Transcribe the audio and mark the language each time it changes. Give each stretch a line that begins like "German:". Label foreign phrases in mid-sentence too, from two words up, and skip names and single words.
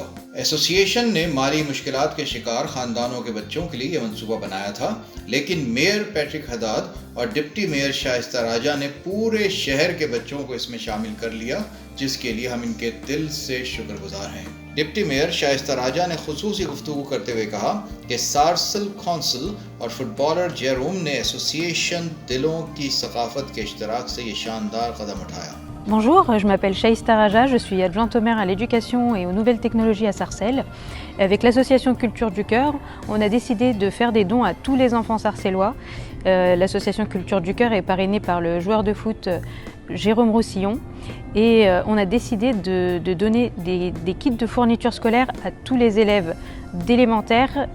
Urdu: ایسوسی ایشن نے مالی مشکلات کے شکار خاندانوں کے بچوں کے لیے یہ منصوبہ بنایا تھا، لیکن میئر پیٹرک حداد اور ڈپٹی میئر شائستہ راجہ نے پورے شہر کے بچوں کو اس میں شامل کر لیا، جس کے لیے ہم ان کے دل سے شکر گزار ہیں۔ ڈپٹی میئر شائستہ راجہ نے خصوصی گفتگو کرتے ہوئے کہا کہ سارسل کونسل اور فٹ بالر جیروم نے ایسوسی ایشن دلوں کی ثقافت کے اشتراک سے یہ شاندار قدم اٹھایا۔
French: Bonjour, je m'appelle Samina Raja, je suis adjointe au maire à l'éducation et aux nouvelles technologies à Sarcelles. Avec l'association Culture du Cœur, on a décidé de faire des dons à tous les enfants sarcellois. L'association Culture du Cœur est parrainée par le joueur de foot Jerome Roslin et on a décidé de donner des kits de fournitures scolaires à tous les élèves d'élémentaire et de collège.